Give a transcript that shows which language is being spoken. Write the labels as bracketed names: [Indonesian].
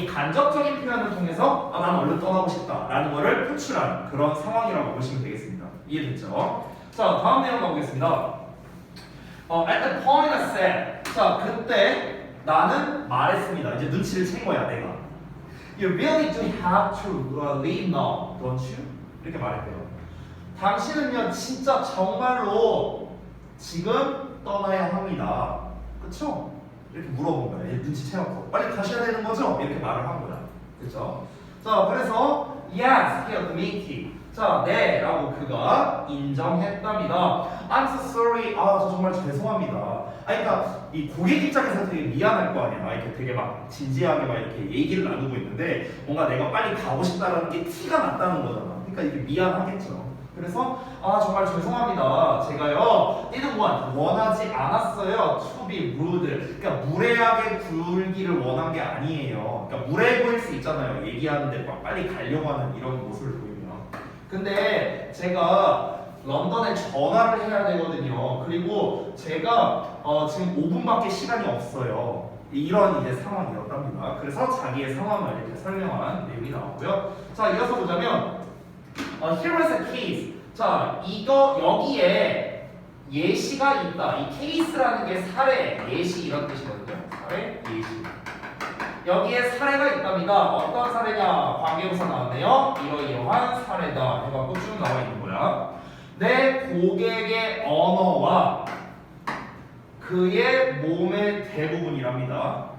[Korean] 이 간접적인 표현을 통해서 난 얼른 떠나고 싶다라는 거를 표출한 그런 상황이라고 보시면 되겠습니다. 이해됐죠? 자 다음 내용 가보겠습니다. [English] At the point I said. [Korean] 자 그때 나는 말했습니다. 이제 눈치를 챈 거야 내가. [English] You really do have to leave now, don't you? [Korean] 이렇게 말했대요. 당신은요 진짜 정말로 지금 떠나야 합니다. 그쵸? 이렇게 물어본 거야. 얘 눈치 채놓고 빨리 가셔야 되는 거죠? 이렇게 말을 한 거야. 그쵸? 자 그래서 [English] Yes, he admitted. [Korean] 자, 네 라고 그가 인정했답니다. [English] I'm so sorry. [Korean] 저 정말 죄송합니다. 그러니까 이 고객 입장에서 되게 미안할 거 아니야. 이렇게 되게 막 진지하게 막 이렇게 얘기를 나누고 있는데 뭔가 내가 빨리 가고 싶다라는 게 티가 났다는 거잖아. 그러니까 이게 미안하겠죠. 그래서 정말 죄송합니다. 제가요 [English] didn't want [Korean] 원하지 않았어요. [English] to be rude. [Korean] 그러니까 무례하게 굴기를 원한 게 아니에요. 그러니까 무례해 보일 수 있잖아요. 얘기하는데 막 빨리 가려고 하는 이런 모습을 보이면. 근데 제가 런던에 전화를 해야 되거든요. 그리고 제가 지금 5분밖에 시간이 없어요. 이런 이제 상황이었답니다. 그래서 자기의 상황을 이렇게 설명한 내용이 나오고요. 자 이어서 보자면 [English] here is a case. [Korean] 자, 이거 여기에 예시가 있다. 이 case라는 게 사례, 예시 이런 뜻이거든요. 사례, 예시. 여기에 사례가 있답니다. 어떤 사례냐? 관계부사 나왔네요. 이러이러한 사례다. 해갖고 쭉 나와 있는 거야. 내 고객의 언어와 그의 몸의 대부분이랍니다.